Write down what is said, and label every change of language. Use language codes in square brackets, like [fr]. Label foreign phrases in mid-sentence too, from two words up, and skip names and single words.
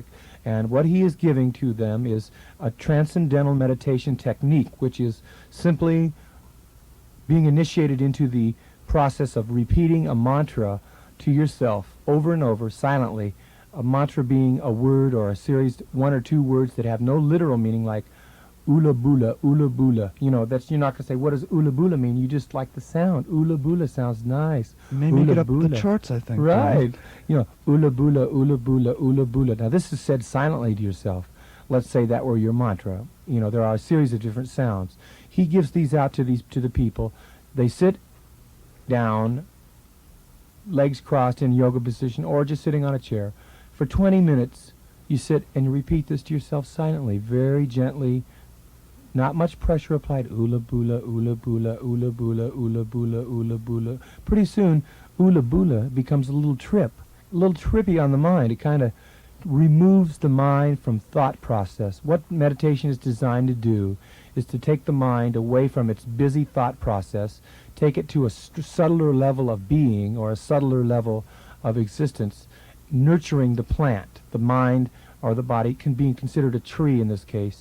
[en] And what he is giving to them is a transcendental meditation technique, which is simply being initiated into the process of repeating a mantra to yourself over and over silently. A mantra being a word or a series, one or two words that have no literal meaning, like ula bula. You know, that's, you're not going to say, what does ula bula mean? You just like the sound. Ula bula sounds nice. May make it up the charts, I think. Right. You know, ula bula, ula bula, ula bula. Now, this is said silently to yourself. Let's say that were your mantra. You know, there are a series of different sounds. He gives these out to the people. They sit down, legs crossed in yoga position, or just sitting on a chair. For 20 minutes, you sit and you repeat this to yourself silently, very gently. Not much pressure applied. Ula bula, ula bula, ula bula, ula bula, ula bula. Pretty soon, ula bula becomes a little trippy on the mind. It kind of removes the mind from thought process. What meditation is designed to do is to take the mind away from its busy thought process, take it to a subtler level of being or a subtler level of existence, nurturing the plant, the mind or the body, can be considered a tree in this case.